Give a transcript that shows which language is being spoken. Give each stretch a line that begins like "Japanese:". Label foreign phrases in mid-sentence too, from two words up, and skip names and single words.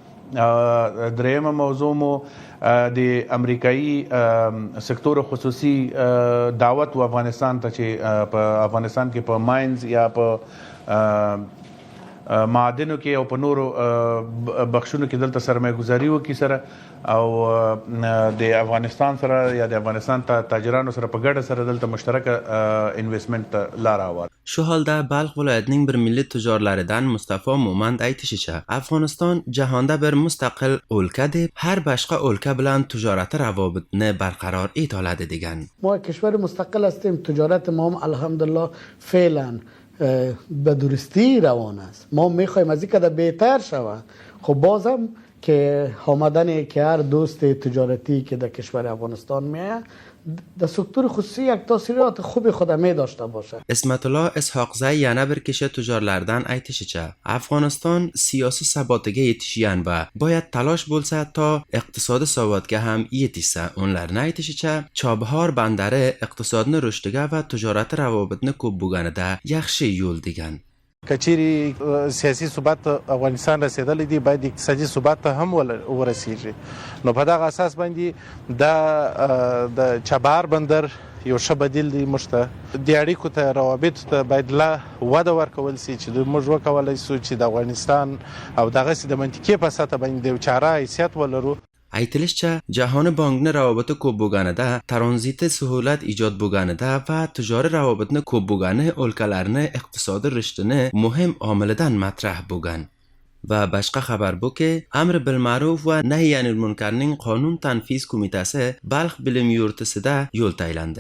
Pashto: درېمه موضوع مو د امریکایي سکتور خصوصي دعوت و افغانستان ته چې په افغانستان کې په ماینز یا په معادنو کې او په نورو بخښونو کې دلته سرمایه‌گذاري وکړي سره او د افغانستان سره یا د افغانستان تاجرانو سره په ګډه سره دلته مشترک اینویستمنت لار اول.
Uzbek: Shu holda Balx viloyatining bir milliy tijorlaridan Mustafa Mo'mand aytishicha, Afg'oniston jahonda bir mustaqil o'lka deb har boshqa o'lka bilan tijorati ravobitni barqaror eta oladi degan.
Persian: ما کشور مستقل هستیم، تجارت ما هم الحمدلله فعلا به درستی روان است. ما میخوایم از این که بهتر شود. خب بازم که آمدن که هر دوست تجارتی که در کشور افغانستان میاد در سکتور خصوصی یک تاثیرات خوب خود می داشته باشه.
Uzbek: Ismatullo Ishoqzai yana bir kishi tijorlardan aytishicha, Afg'oniston siyosiy sabotiga yetishgan va boyat talosh bo'lsa to iqtisodiy savodga ham yetishsa. Ularning aytishicha, Chobhor bandari iqtisodni rushdiga va tijorati ravobitni ko'p bo'lganida yaxshi yo'l degan.
Pashto: کچيري سیاسي ثبات افغانستان رسیدلی دی باید اقتصادي ثبات ته هم ورسیږي. نو په دغه اساس باندې د چابهار بندر یو ښه بدیل دی. موږ ته د اړیکو ته روابط ته باید لا وده ورکول سي چې موږ وکولای شو چې د افغانستان او دغه د منطقې په سطح باندې د چاره حیثیت ولرو.
Uzbek: Aytilishicha, Jahon bankni ravobiti ko'p bo'lganida, tranziti suhulat ijod bo'lganida va tijoriy ravobitni ko'p bo'lgani o'lkalarni iqtisodiy rishtini muhim omilidan matrah bo'lgan. Va boshqa xabar bu-ki, Amr bil ma'ruf va nahy anil munkarning qonun tanfiz qo'mitasi Balx bilim yurtisida yo'l taylandi.